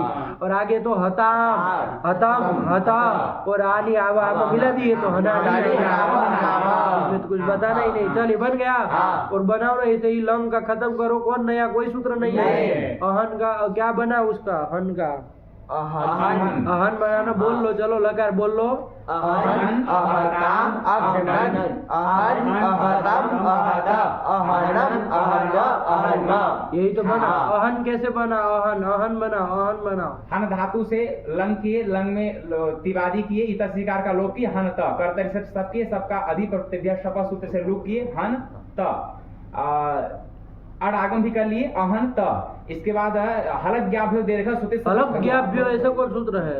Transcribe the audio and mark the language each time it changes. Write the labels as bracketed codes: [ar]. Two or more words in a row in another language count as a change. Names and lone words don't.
[hi] और आगे तो हताम, हतम, हता और आनी आवा मिला दिए तो हना इसमें तो कुछ बताना ही नहीं। चलिए बन गया, और बनाओ ना ऐसे ही लंग का खत्म करो, कौन नया कोई सूत्र नहीं है। अहन का क्या बना, उसका हन का अहन बनाना, बोल लो, चलो लकार बोल लो। [sa] अहन अहताम अहनन अहन अहतम अहत अहनम अहन अहन, [hi] यही तो बना। अहन कैसे बना, अहन अहन बना, अहन बना। हन धातु से लंग किए, लंग में तिवादी किए, इत स्वीकार का लोप किए, हन त कर्तरी सब किए, सबका अधि प्रत्यय शपथ सूत्र से लोप किए, हन त अड़ आगम भी कर लिए, अहन त। इसके बाद [sa] हलज्ञाभ्यो दीर्घ श्रुति, [hi] हलज्ञाभ्यो ऐसा कौन सूत्र है,